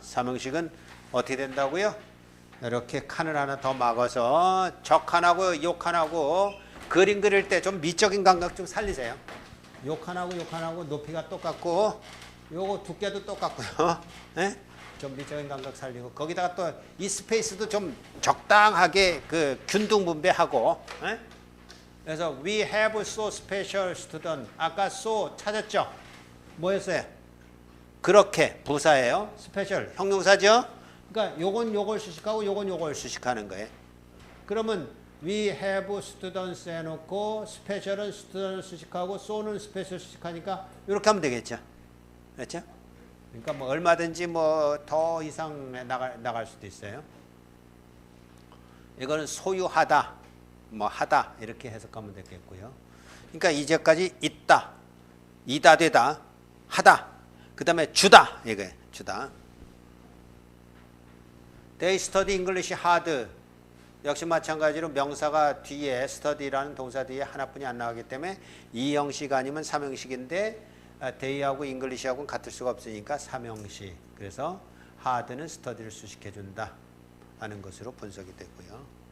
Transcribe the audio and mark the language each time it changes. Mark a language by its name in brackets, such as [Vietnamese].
[Korean] 3형식은 어떻게 된다고요? 이렇게 칸을 하나 더 막아서 적 하나고 욕 하나고 그림 그릴 때 좀 미적인 감각 좀 살리세요. 욕 하나고 높이가 똑같고 요거 두께도 똑같고요. 네? 좀 미적인 감각 살리고 거기다가 또 이 스페이스도 좀 적당하게 그 균등 분배하고 네? 그래서 [English] we have so special student [Korean] 아까 [English] so [Korean] 찾았죠? 뭐였어요? 그렇게 부사예요. 스페셜 형용사죠? 그러니까 요건 요걸 수식하고 요건 요걸 수식하는 거예요. 그러면 we have students 해놓고 스페셜은 student 수식하고 so는 스페셜 수식하니까 이렇게 하면 되겠죠. 그렇죠? 그러니까 뭐 얼마든지 뭐 더 이상 나갈 수도 있어요. 이거는 소유하다, 뭐 하다 이렇게 해석하면 되겠고요. 그러니까 이제까지 있다, 이다 되다, 하다, 그 다음에 주다 이게 주다. [English] They study English hard. [Korean] 역시 마찬가지로 명사가 뒤에 study라는 동사 뒤에 하나뿐이 안 나오기 때문에 2형식 아니면 3형식인데 day하고 English하고는 같을 수가 없으니까 3형식. 그래서 hard는 study를 수식해 준다 하는 것으로 분석이 되고요.